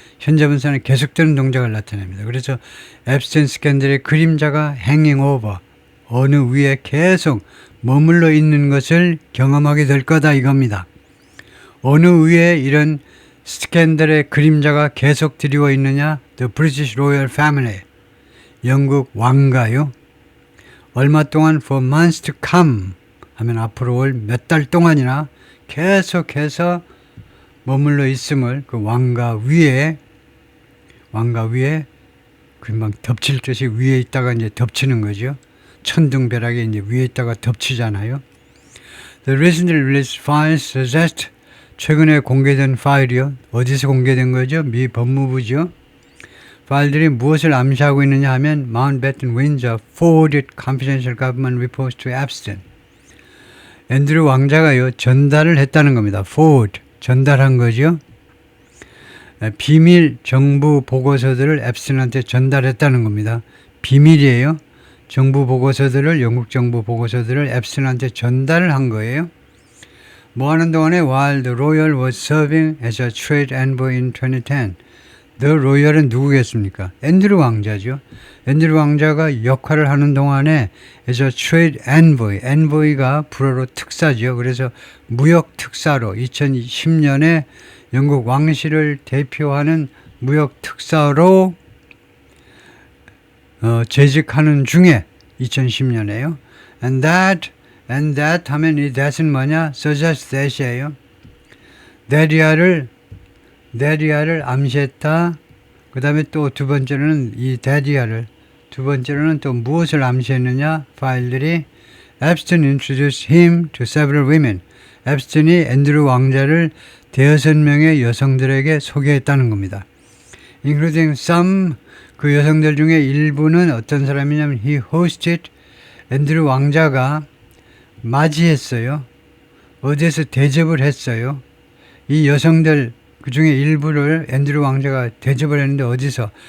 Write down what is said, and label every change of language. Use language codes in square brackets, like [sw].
[ko] 현재 분사는 계속되는 동작을 나타냅니다. 그래서 앱스틴 스캔들의 그림자가 [en] hanging over, [ko] 어느 위에 계속 머물러 있는 것을 경험하게 될 거다 이겁니다. 어느 위에 이런 스캔들의 그림자가 계속 드리워 있느냐? [en] The British Royal Family, [ko] 영국 왕가요. 얼마 동안 [en] for months to come [ko] 하면 앞으로 올 몇 달 동안이나 계속해서 머물러 있음을 그 왕가 위에 금방 덮칠 듯이 위에 있다가 이제 덮치는 거죠. 천둥벼락에 이제 위에 있다가 덮치잖아요. [en] The recently released files suggest [ko] 최근에 공개된 파일이요. 어디서 공개된 거죠? 미 법무부죠. 파일들이 무엇을 암시하고 있느냐 하면 [en] Mountbatten Windsor forwarded confidential government reports to Epstein. [ko] 앤드류 왕자가요 전달을 했다는 겁니다. forward, 전달한 거죠. 비밀 정부 보고서들을 앱스틴한테 전달했다는 겁니다. 비밀이에요. 정부 보고서들을, 영국 정부 보고서들을 앱스틴한테 전달을 한 거예요. 뭐 하는 동안에 [en] while the royal was serving as a trade envoy in 2010. [ko] The royal은 누구겠습니까? 앤드류 왕자죠. 앤드류 왕자가 역할을 하는 동안에 [en] as a trade envoy, [ko] envoy가 불어로 특사죠. 그래서 무역 특사로 2010년에 영국 왕실을 대표하는 무역 특사로 재직하는 중에 2010년에요. [en] And that [ko] 하면 이 that은 뭐냐? suggest that이에요. 데리아를 암시했다. 그 다음에 또 두 번째로는 이 데리아를, 두 번째로는 또 무엇을 암시했느냐? 파일들이 [en] Epstein introduced him to several women. [ko] 앱스틴이 앤드류 왕자를 대여섯 명의 여성들에게 소개했다는 겁니다. [en] Including some, [ko] 그 여성들 중에 일부는 어떤 사람이냐면 [en] he hosted, [ko] 앤드류 왕자가 맞이했어요. 어디에서 대접을 했어요. 이 여성들 그 중에 일부를 앤드류 왕자가 대접을 했는데 어디서?